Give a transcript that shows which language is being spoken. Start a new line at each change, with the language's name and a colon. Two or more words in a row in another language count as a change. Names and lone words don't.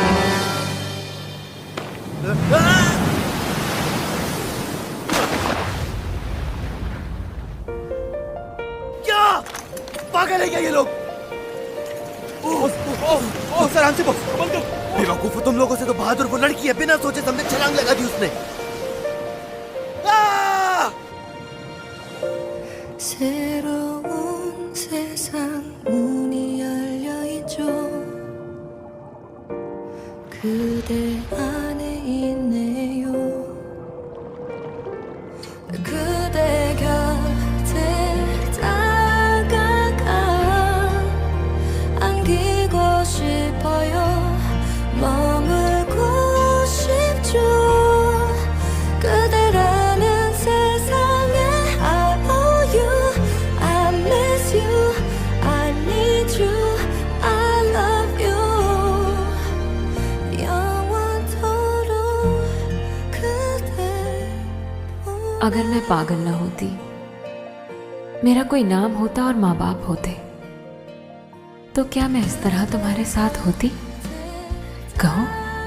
Hindi: क्या पागल है क्या ये लोग? सर आराम से बस। बेवकूफ हो तुम लोगों से। तो बहादुर वो लड़की है, बिना सोचे समझे छलांग लगा दी उसने।
Korean: 새로운 세상 문이 열려 있죠. 그대 안에 있네요. 그대 곁에 다가가 안기고 싶어요. 머물고 싶죠. 그대라는 세상에
English: I owe you, I miss you, I need you, I love you.
Korean: 영원토록 그대.
Hindi: अगर मैं पागल ना होती, मेरा कोई नाम होता और माँ बाप होते, तो क्या मैं इस तरह तुम्हारे साथ होती? कहो।